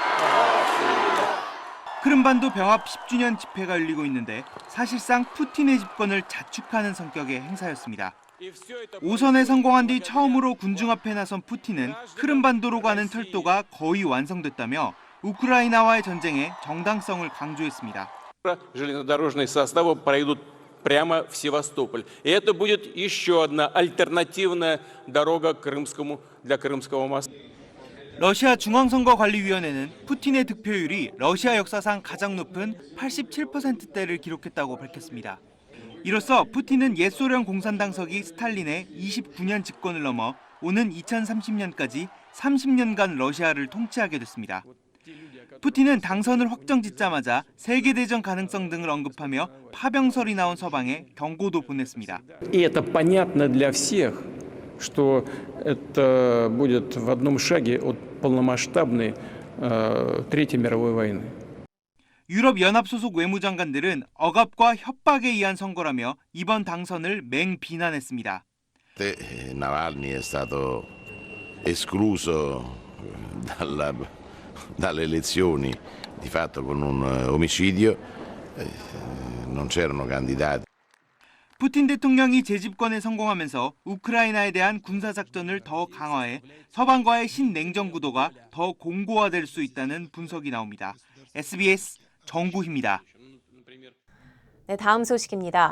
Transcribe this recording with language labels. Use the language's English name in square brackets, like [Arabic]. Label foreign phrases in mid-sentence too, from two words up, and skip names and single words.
[Korean] 크림반도 병합 10주년 집회가 열리고 있는데 사실상 푸틴의 집권을 자축하는 성격의 행사였습니다. 5선에 성공한 뒤 처음으로 군중 앞에 나선 푸틴은 크림반도로 가는 철도가 거의 완성됐다며 우크라이나와의 전쟁의 정당성을 강조했습니다. [Russian] железнодорожные составы пройдут прямо в Севастополь. И это будет еще одна альтернативная дорога для Крымского моста. [Korean] 러시아 중앙선거관리위원회는 푸틴의 득표율이 러시아 역사상 가장 높은 87%대를 기록했다고 밝혔습니다. 이로써 푸틴은 옛 소련 공산당석이 스탈린의 29년 집권을 넘어 오는 2030년까지 30년간 러시아를 통치하게 됐습니다. 푸틴은 당선을 확정짓자마자 세계대전 가능성 등을 언급하며 파병설이 나온 서방에 경고도 보냈습니다. [Russian] И это понятно для всех, что это будет в одном шаге от полномасштабной Третьей мировой войны. [Korean] 유럽 연합 소속 외무장관들은 억압과 협박에 의한 선거라며 이번 당선을 맹비난했습니다. [Italian] Navalny è stato escluso dalle elezioni di fatto con un omicidio, non c'erano candidati. [Korean] 푸틴 대통령이 재집권에 성공하면서 우크라이나에 대한 군사작전을 더 강화해 서방과의 신냉전 구도가 더 공고화될 수 있다는 분석이 나옵니다. SBS 정구희입니다. 네, 다음 소식입니다.